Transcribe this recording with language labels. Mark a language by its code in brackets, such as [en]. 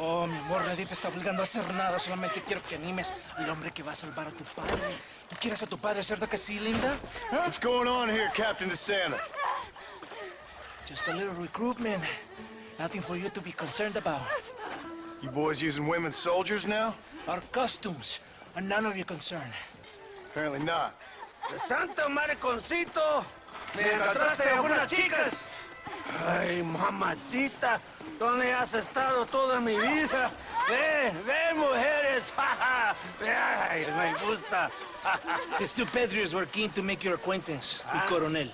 [es] Oh, mi amor, nadie te está obligando a hacer nada. Solamente quiero que animes al hombre que va a salvar a tu padre. ¿Tú quieres a tu padre, cierto que sí, linda? ¿Ah? [en] What's going on here, Captain DeSanta? Just a little recruitment. Nothing for you to be concerned about. You boys using women soldiers now? Our costumes are none of your concern. Apparently not. [es] ¡Santo mariconcito! ¡Me encontraste algunas chicas! ¡Ay, mamacita! ¿Dónde has estado toda mi vida? ¡Ven, mujeres! ¡Ay, me gusta! [en] These two patriots were keen to make your acquaintance, the Coronel.